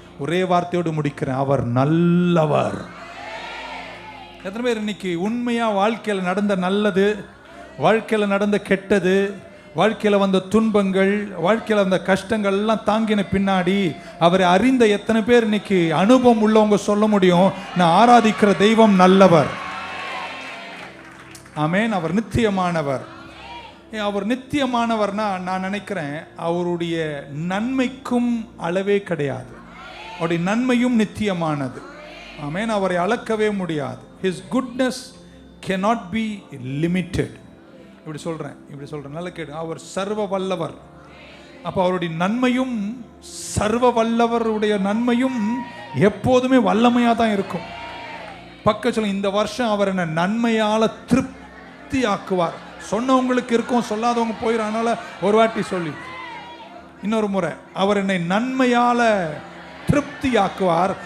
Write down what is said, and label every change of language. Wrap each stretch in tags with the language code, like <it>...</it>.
<ta>ஒரே வார்த்தையோடு முடிக்கிறேன், அவர் நல்லவர். எத்தனை பேர் இன்னைக்கு உண்மையா வாழ்க்கையில் நடந்த நல்லது, வாழ்க்கையில் நடந்த கெட்டது, வாழ்க்கையில் வந்த துன்பங்கள், வாழ்க்கையில் வந்த கஷ்டங்கள் எல்லாம் தாங்கின பின்னாடி அவரை அறிந்த எத்தனை பேர் இன்னைக்கு அனுபவம் உள்ளவங்க சொல்ல முடியும், நான் ஆராதிக்கிற தெய்வம் நல்லவர். ஆமென். அவர் நித்தியமானவர். அவர் நித்தியமானவர்னா நான் நினைக்கிறேன் அவருடைய நன்மைக்கும் அளவே கிடையாது. அவருடைய நன்மையும் நித்தியமானது. ஆமென். அவரை அளக்கவே முடியாது.</ta> <en>His goodness cannot be limited.</en> <ta>இப்படி சொல்றேன் நல்ல கேடு. அவர் சர்வ வல்லவர். அப்ப அவருடைய நன்மையும், சர்வ வல்லவருடைய நன்மையும் எப்போதுமே வல்லமையா தான் இருக்கும். பக்கத்துல இந்த வருஷம் அவர் என்ன நன்மையால திருப்தி ஆக்குவார். சொன்னவங்களுக்கு இருக்கும், சொல்லாதவங்க போயிடும். அதனால ஒரு வாட்டி சொல்லி இன்னொரு முறை, அவர் என்னை நன்மையால திருப்தி ஆக்குவார்.</ta>